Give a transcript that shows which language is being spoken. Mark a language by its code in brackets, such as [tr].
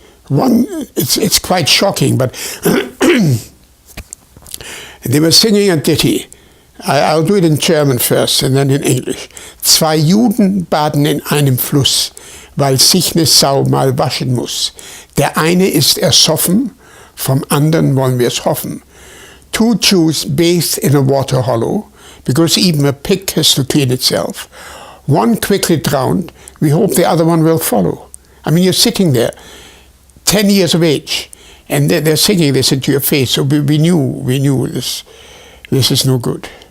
[en] It's quite shocking, but they were singing a ditty. I'll do it in German first and then in English. [de] Zwei Juden baden in einem Fluss, weil sich ne Sau mal waschen muss. Der eine ist ersoffen, vom anderen wollen wir es hoffen. [en] Two Jews bathed in a water hollow, because even a pig has to clean itself. One quickly drowned, we hope the other one will follow. I mean, you're sitting there, 10 years of age, and they're singing this into your face, so we knew this is no good.